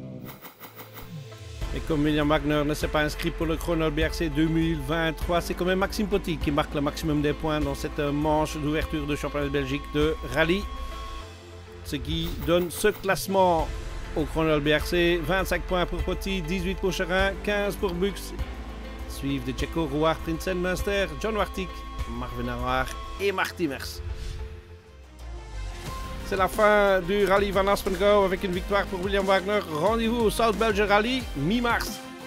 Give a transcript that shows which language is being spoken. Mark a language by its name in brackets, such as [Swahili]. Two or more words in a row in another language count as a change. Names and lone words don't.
[French] Et comme William Wagner ne s'est pas inscrit pour le Chronol BRC 2023, c'est quand même Maxime Potty qui marque le maximum des points dans cette manche d'ouverture de championnat de Belgique de rallye. Ce qui donne ce classement au Chronol BRC, 25 points pour Potty, 18 pour Chérin, 15 pour Bux. Suivent De Cecco, Rouard, Prinsen, Münster, John Wartic, Marvin Arouard et Marc Timmers. C'est la fin du rallye Van Haspengouw avec une victoire pour William Wagner. Rendez-vous au South Belgian Rally mi-mars.